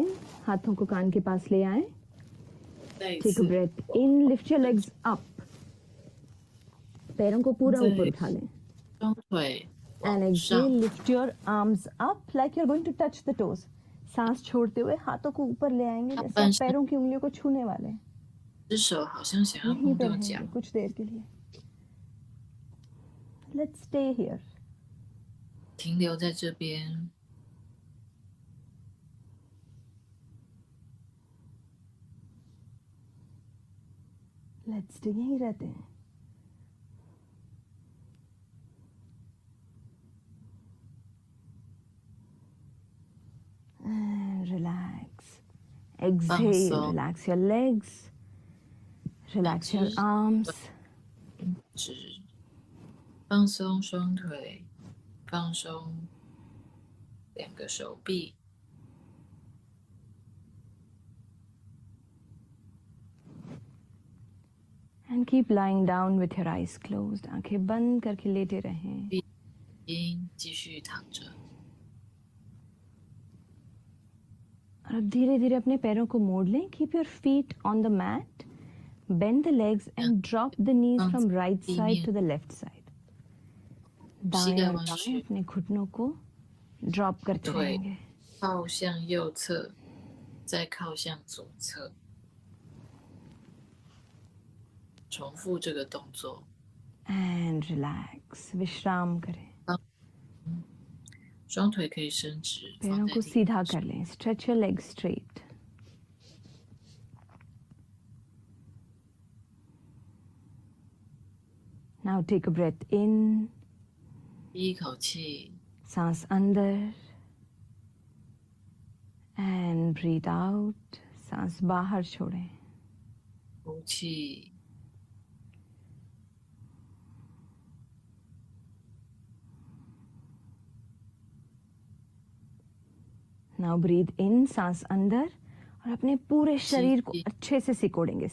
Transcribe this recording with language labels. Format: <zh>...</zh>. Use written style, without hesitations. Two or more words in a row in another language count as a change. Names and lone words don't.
<hi>हाथों को कान के पास ले आएं.</hi> <en>Take a breath in. Lift your legs up.</en> <hi>पैरों को पूरा ऊपर उठा लें.</hi> <en>And exhale. Lift your arms up like you're going to touch the toes.</en> <hi>सांस छोड़ते हुए हाथों को ऊपर ले आएंगे जैसे आप पैरों की उंगलियों को छूने वाले हैं. यहीं पे रहेंगे कुछ देर के लिए.</hi> <en>Let's stay here.</en> <zh>停留在这边。</zh> <en>Let's do.</en> <hi>यहीं रहते हैं.</hi> <en>And relax. Exhale. Relax your legs. Relax your arms.</en> <zh>放松双腿，放松两个手臂。</zh> <en>And keep lying down with your eyes closed.</en> <hi>आंखें बंद करके लेटे रहें.</hi> <zh>继续躺着。</zh> <hi>और अब धीरे धीरे अपने पैरों को मोड़ लें.</hi> <en>Keep your feet on the mat. Bend the legs and drop the knees from right side to the left side.</en> <hi>दाएं और बाएं अपने घुटनों को ड्रॉप करते रहेंगे.</hi> <zh>靠向右侧，再靠向左侧。重复这个动作</zh> <en>and relax,</en> <hi>विश्राम करें।</hi> <zh>双腿可以伸直，</zh> <hi>पैरों को सीधा कर लें।</hi> <en>stretch your leg straight. now take a breath in.</en> <zh>第一口气，</zh> <hi>सांस अंदर</hi> <en>and breathe out.</en> <hi>सांस बाहर छोड़ें।</hi> <zh>呼气，</zh> <en>now breathe in,</en> <hi>सांस अंदर, और अपने पूरे शरीर को अच्छे से सिकोड़ेंगे।</hi>